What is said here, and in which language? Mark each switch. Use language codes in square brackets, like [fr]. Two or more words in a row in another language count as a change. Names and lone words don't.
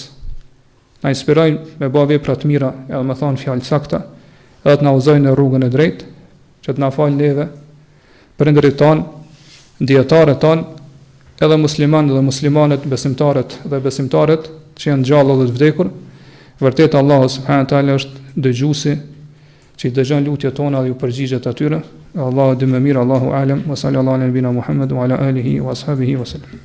[sq] Na inspirojnë me bë vepra të mira, edhe me thon fjalë sakta, edhe të na udhëzojnë në rrugën e drejtë, që të na falë neve, prindërit tanë, dietarët tanë, edhe muslimanët dhe muslimanet, besimtarët dhe besimtarët që janë gjallë dhe të vdekur. Vërtet Allahu [ar] سبحانه تعالى [sq] është dëgjuesi që i dëgjon lutjet tona dhe ju përgjigjet atyre. Allahu di më mirë, [ar] الله أعلم, وصلى الله على نبينا محمد وعلى آله وأصحابه وسلم.